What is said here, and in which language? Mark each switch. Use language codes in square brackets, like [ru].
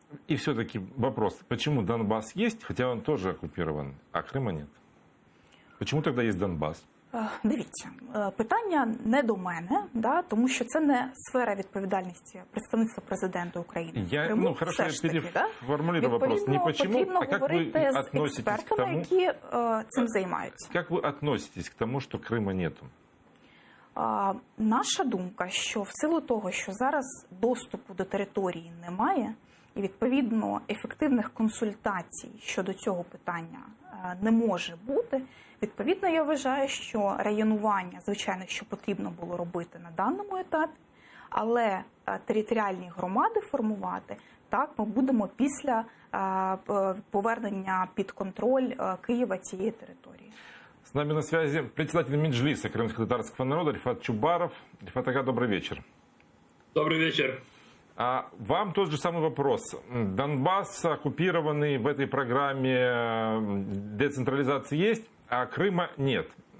[ru] И все-таки вопрос, почему Донбасс есть, хотя он тоже оккупирован, а Крыма нет? Почему тогда есть Донбасс? [uk] Дивіться, питання не до мене, тому що це не сфера відповідальності представництва президента України. [ru] Хорошо, я переформулирую вопрос. Не почему, а как вы относитесь к тому, [uk] які цим займаються? [ru] Как вы относитесь к тому, что Крыма нету? [uk] Наша думка, що в силу того, що зараз доступу до території немає, і, відповідно, ефективних консультацій щодо цього питання не може бути. Відповідно, я вважаю, що районування, звичайно, що потрібно було робити на даному етапі, але територіальні громади формувати, так, ми будемо після повернення під контроль Києва цієї території. [ru] С нами на связи председатель Меджлиса крымско-татарского народа Рифат Чубаров. Рифат ага, добрый вечер. Добрый вечер. Вам тот же самый вопрос. Донбасс оккупированный в этой программе децентрализации есть, а Крыма нет.